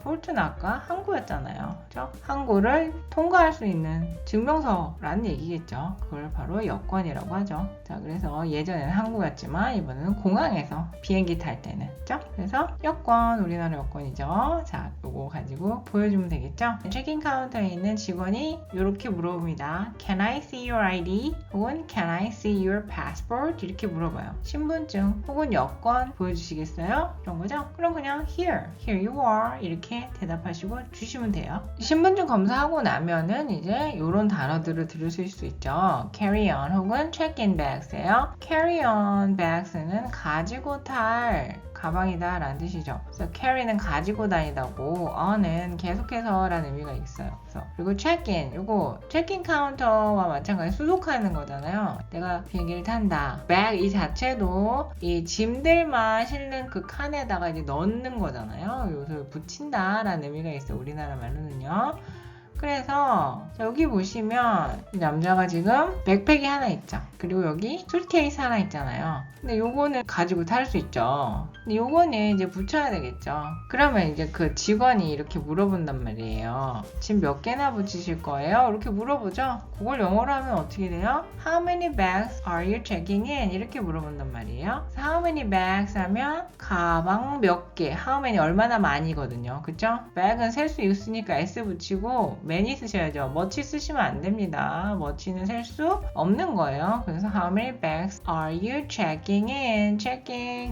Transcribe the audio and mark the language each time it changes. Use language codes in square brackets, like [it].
[ko] port는 아까 항구였잖아요. 그렇죠? 항구를 통과할 수 있는 증명서라는 얘기겠죠. 그걸 바로 여권이라고 하죠. 자, 그래서 예전에는 항구였지만 이번에는 공항에서 비행기 탈 때는, 그렇죠? 그래서 여권, 우리나라 여권이죠. 자, 요거 가지고 보여주면 되겠죠? 체크인 카운터에 있는 직원이 이렇게 물어봅니다. [en] Can I see your ID? [ko] 혹은 [en] Can I see your passport? [ko] 이렇게 물어봐요. 신분증 혹은 여권 보여주시겠어요? 이런 거죠? 그럼 그냥 [en] here you are [ko] 이렇게 대답하시고 주시면 돼요. 신분증 검사하고 나면은 이제 이런 단어들을 들으실 수 있죠. [en] carry on [ko] 혹은 [en] check in bags예요. [ko] carry on bags는 가지고 탈 가방이다 라는 뜻이죠. 그래서 carry는 가지고 다니다고 on은 계속해서 라는 의미가 있어요. 그리고 check-in 요거 check-in 카운터와 마찬가지 수속하는 거잖아요. 내가 비행기를 탄다. bag 이 자체도 이 짐들만 실는 그 칸에다가 이제 넣는 거잖아요. 요새 붙인다 라는 의미가 있어요. 우리나라 말로는요. 그래서 여기 보시면 이 남자가 지금 백팩이 하나 있죠. 그리고 여기 수트케이스 하나 있잖아요. 근데 요거는 가지고 탈 수 있죠. 근데 요거는 이제 붙여야 되겠죠. 그러면 이제 그 직원이 이렇게 물어본단 말이에요. 짐 몇 개나 붙이실 거예요? 이렇게 물어보죠. 그걸 영어로 하면 어떻게 돼요? [en] How many bags are you checking in? [ko] 이렇게 물어본단 말이에요. [en] How many bags [ko] 하면 가방 몇 개. How many 얼마나 많이거든요. 그쵸? bag은 셀 수 있으니까 s 붙이고 many 쓰셔야죠. much 쓰시면 안 됩니다. much는 셀 수 없는 거예요. 그래서 [en] how many bags are you checking in? checking.